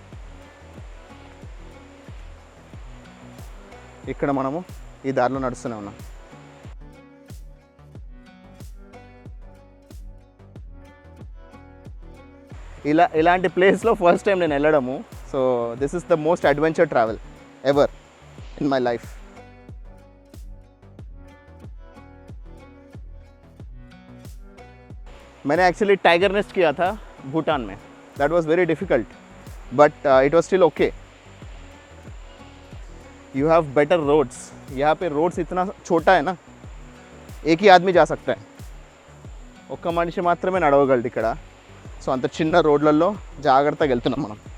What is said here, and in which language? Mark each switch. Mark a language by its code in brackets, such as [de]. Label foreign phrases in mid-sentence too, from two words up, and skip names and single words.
[te] ఇక్కడ మనము ఈ దారిలో నడుస్తూనే ఉన్నాం. ఇలాంటి ప్లేస్లో ఫస్ట్ టైం నేను వెళ్ళడము. [en] So this is the most adventure travel ever in my life. [hi] मैंने एक्चुअली टाइगर नेस्ट किया था भूटान में. [en] That was very difficult but it was still okay. You have better roads. [hi] यहाँ पे रोड्स इतना छोटा है ना, एक ही आदमी जा सकता है. [te] ఒక్క మనిషి మాత్రమే నడవగలడు ఇక్కడ. సో అంత చిన్న రోడ్లలో జాగ్రత్తగా వెళ్తున్నాం మనం.